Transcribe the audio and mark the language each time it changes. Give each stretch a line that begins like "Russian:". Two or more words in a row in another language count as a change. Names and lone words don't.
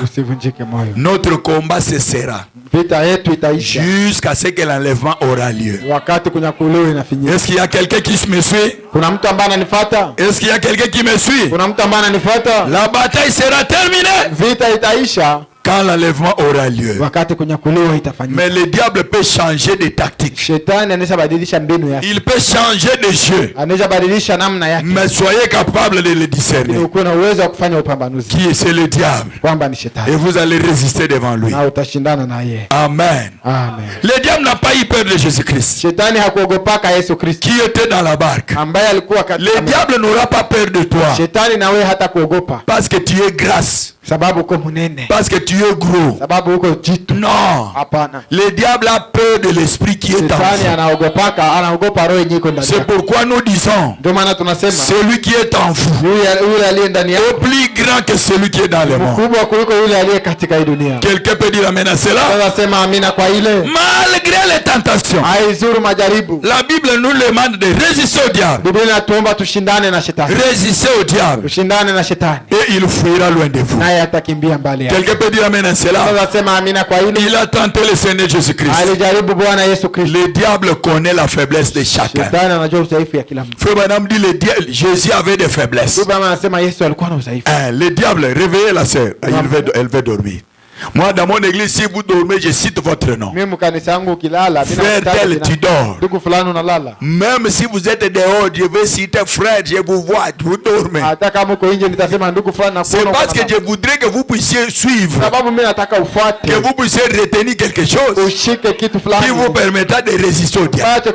French: Notre combat cessera jusqu'à ce que l'enlèvement aura lieu. Est-ce qu'il y a quelqu'un qui me suit? Est-ce qu'il y a quelqu'un qui me suit? La bataille sera terminée Quand l'enlèvement aura lieu.
Swahili: Wakati kunyakuliwa itafanyika.
French: Mais le diable peut changer de tactique.
Swahili: Shetani anaweza badilisha mbinu yake.
French: Il peut changer de jeu.
Swahili: Anaweza badilisha namna yake.
French: Mais soyez capable de le discerner.
Swahili: Uko na uwezo wa kufanya upambanuzi.
French: Qui c'est le diable?
Swahili: Kwamba ni shetani.
French: Et vous allez résister devant lui.
Swahili: Na utashindana na yeye. Amen. Amen.
French: Le diable n'a pas eu peur de Jésus-Christ.
Swahili: Shetani hakuogopaka Yesu Kristo.
French: Qui était dans la barque.
Swahili: Ambaye alikuwa katika.
French: Le diable n'aura pas peur de toi.
Swahili: Shetani na wewe hata kuogopa.
French: Parce que tu es grasse.
Swahili: Sababu uko munene.
French: Parce que tu es gros.
Swahili: Sababu uko jitu.
French: Non.
Swahili: Hapana.
French: Le diable a peur de l'esprit qui est en
Swahili: Shetani
French: vous.
Swahili: anaogopa roho yenyewe iko ndani.
French: C'est pourquoi nous disons,
Swahili: ndio maana tunasema
French: celui qui est en vous
Swahili: yule aliye ndani yako
French: est plus grand que celui qui est dans le monde.
Swahili: mkubwa kuliko yule aliye katika hii dunia.
French: Quelqu'un peut dire amen à cela?
Swahili: Tunasema amina kwa ile.
French: Malgré les tentations,
Swahili: haizuru majaribu.
French: la Bible nous demande de résister au diable.
Swahili: Biblia inatuomba tushindane na shetani.
French: Résister au diable.
Swahili: Tushindane na shetani.
French: Et il fuira loin de vous.
Swahili: Naye atakimbia mbali yako.
French: Quelqu'un peut dire amen à cela?
Swahili: Tunasema amina kwa ile.
French: Il a tenté le Seigneur Jésus-Christ.
Swahili: Alijaribu Bwana Yesu Kristo.
French: Le diable connaît la faiblesse de chacun.
Swahili: Shetani anajua udhaifu ya kila mtu.
French: Frère Branham dit Jésus avait des faiblesses.
Swahili: Biblia anasema Yesu alikuwa na udhaifu.
French: Le diable, réveillez la sœur. Elle veut dormir. Moi, dans mon église, si vous dormez, je cite votre nom. Frère tel, tu dors. Même si vous êtes dehors, je vais citer frère, je vous vois, vous dormez. C'est parce que je voudrais que vous puissiez suivre, que vous puissiez retenir quelque chose qui vous permettra de résister au diable.